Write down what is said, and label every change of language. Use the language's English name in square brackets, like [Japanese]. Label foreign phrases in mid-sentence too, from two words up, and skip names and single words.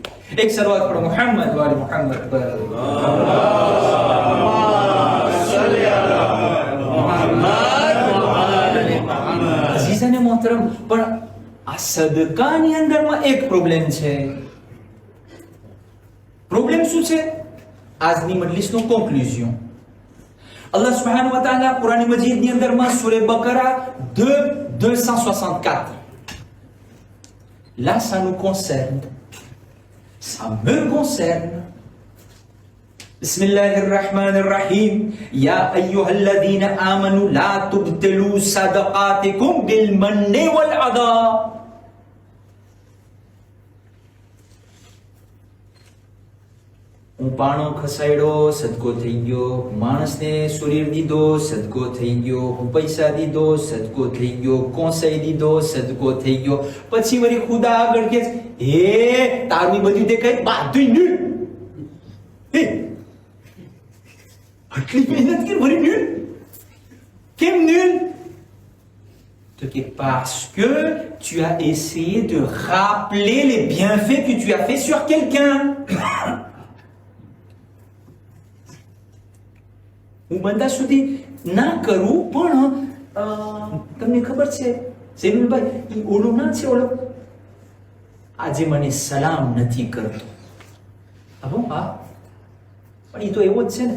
[Gujarati] એક શરૂઆત કરો [Arabic] محمد وآل محمد [Gujarati] પર. [Urdu] عزیزانِ محترم, [Gujarati] પણ આ સદકાની અંદરમાં એક પ્રોબ્લેમ છે. પ્રોબ્લેમ શું છે? આજની મજલિસનો કોન્ક્લુઝન. [Arabic] الله سبحانه وتعالى القرآن المجيد [Gujarati] ની અંદરમાં સૂરે બકરા [Arabic] 264. [French] Là ça nous concerne, ça me concerne. [Arabic] بسم الله الرحمن الرحيم. يا أيها الذين آمنوا لا تبطلوا صدقاتكم بالمن والأذى. [Gujarati] હું પાણો ખસાડ્યો, સદકો થઈ ગયો. માણસને શરીર દીધો, સદકો થઈ ગયો. હું પૈસા દીધો, સદકો થઈ ગયો. કોસાઈ દીધો, સદકો થઈ ગયો. પછી વળી ખુદા આગળ કે હે તારું બધું દેખાય બધું ન્યૂલ. હે આટલી મહેનત કરી વળી ન્યૂલ કેમ ન્યૂલ? તો કે [French] parce que tu as essayé de rappeler les bienfaits que tu as fait sur quelqu'un. હું બધા સુધી ના કરું, પણ તમને ખબર છે સેનુલભાઈ, એ ઓલો ના છે, ઓલો આજે મને સલામ નથી કરતો. હા, પણ એ તો એવો જ છે ને.